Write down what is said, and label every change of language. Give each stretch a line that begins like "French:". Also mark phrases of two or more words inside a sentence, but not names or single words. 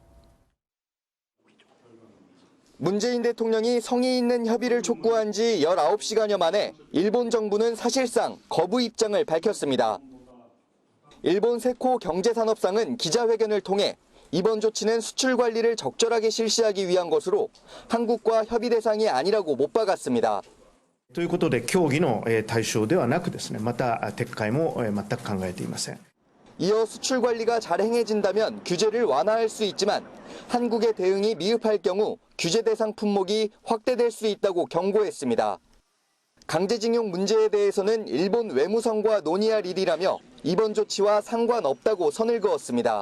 Korean: 문재인 대통령이 성의 있는 협의를 촉구한 지 19시간여 만에 일본 정부는 사실상 거부 입장을 밝혔습니다. 일본 세코 경제산업상은 기자회견을 통해 이번 조치는 수출 관리를 적절하게 실시하기 위한 것으로 한국과 협의 대상이 아니라고 못 박았습니다.
Japanese: ということで協議の対象ではなくですね、また撤回も全く考えていません.
Korean: 이어 수출 관리가 잘 행해진다면 규제를 완화할 수 있지만 한국의 대응이 미흡할 경우 규제 대상 품목이 확대될 수 있다고 경고했습니다. 강제징용 문제에 대해서는 일본 외무성과 논의할 일이라며 이번 조치와 상관없다고 선을 그었습니다.